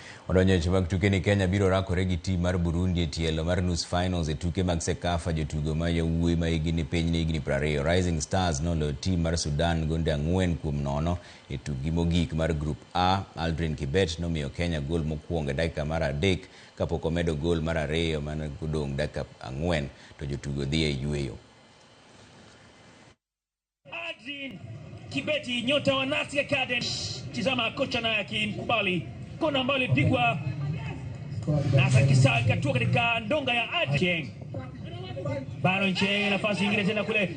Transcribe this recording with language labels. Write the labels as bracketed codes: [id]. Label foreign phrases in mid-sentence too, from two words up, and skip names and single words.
[luo] Odonyo chuma tuke ni Kenya biro rakore gi tim mar Burundi e tielo mar nus finals e tuke mag Sekafa jotugo ma yawuoyi ma higni piny ni higni 20. Rising Stars nolo tim mar Sudan gonde 4-0 e tugi mogik mar Group A. Aldrin Kibet nomiyo Kenya gol mokwongo e dakika mar 3 kapok omedo gol mar 2 mane godong' dakika 4 to jotugo dhi e yueyo. [sw] Aldrin Kibeti, nyota wa Nasi Academy, tizama kocha naye akimkubali kona ambayo ilipigwa na Sakisa ikatua katika ndonga ya Adjeng. Baron Cheng, nafasi nyingine tena kule.